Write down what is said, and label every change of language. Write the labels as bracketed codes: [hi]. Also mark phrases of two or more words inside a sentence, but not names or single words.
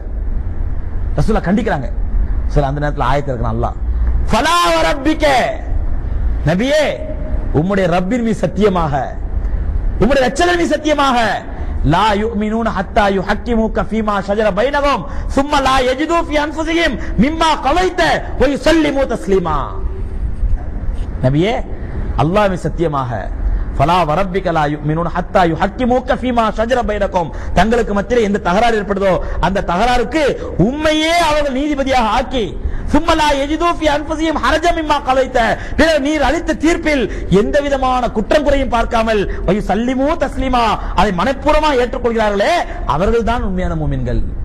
[ta] ரசூலுல்லாஹ் கண்டிக்கிறாங்க. சரி அந்த நேரத்தில் ஆயத்து இருக்கிறான் அல்லாஹ், [ar] فلا وربك, [ta] நபியே உம்முடைய ரப்பின் மீது சத்தியமாக, உம்முடைய ரட்சகர் மீது சத்தியமாக, [ar] لا يؤمنون حتى يحكموك فيما شجر بينهم ثم لا يجدوا في انفسهم مما قضيت ويسلموا تسليما. [ta] நபியே அல்லாஹ்வின் சத்தியமாக, [ar] فلا وربك لا يؤمنون حتى يحكموك فيما شجر بينكم, [ta] தங்களுக்கு மத்தியில் எந்த தகராறு ஏற்படுதோ அந்த தகராறுக்கு உம்மையே அவர்கள் நீதிபதியாக ஆக்கி, [ar] ثم لا يجدوا في أنفسهم حرجا مما قضيت, [ta] பிறகு நீர் அளித்த தீர்ப்பில் எந்த விதமான குற்றம் குறையும் பார்க்காமல் [ar] ويسلموا تسليما, [ta] அதை மனப்பூர்வமாக ஏற்றுக்கொள்கிறார்களே அவர்கள் தான் உண்மையான மூமின்கள்.